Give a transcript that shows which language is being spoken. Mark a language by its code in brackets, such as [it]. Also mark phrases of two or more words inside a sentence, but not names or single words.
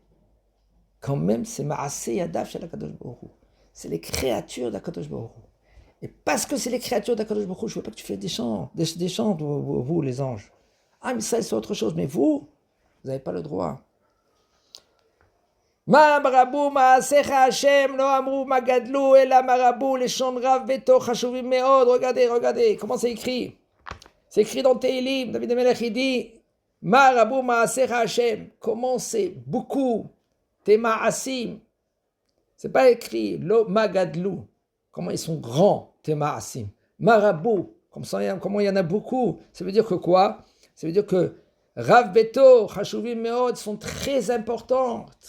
[fr] Quand même, c'est [he] מעשה ידיו של קדוש ברוך הוא. [fr] C'est les créatures d' [he] הקדוש ברוך הוא. [fr] Et parce que c'est les créatures d' [he] הקדוש ברוך הוא, [fr] je ne veux pas que tu fasses des chants, vous, les anges. Ah, mais ça, c'est autre chose. Mais vous n'avez pas le droit. [he] מה מרבו מעשיך השם לא אמרו מגדלו אלא מרבו les רב בטו חשובים מאוד. [fr] Regardez, comment c'est écrit. C'est écrit dans Teilim. David Amelech, il dit [he] מרבו מעשיך השם. [fr] Comment c'est beaucoup. Tes ma'asim. C'est pas écrit [he] לא מגדלו. [fr] Comment ils sont grands, tes ma'asim. Marabou. Comment il y en a beaucoup. Ça veut dire que quoi? Ça veut dire que [he] רב בטו, חשובים מאוד [fr] sont très importants.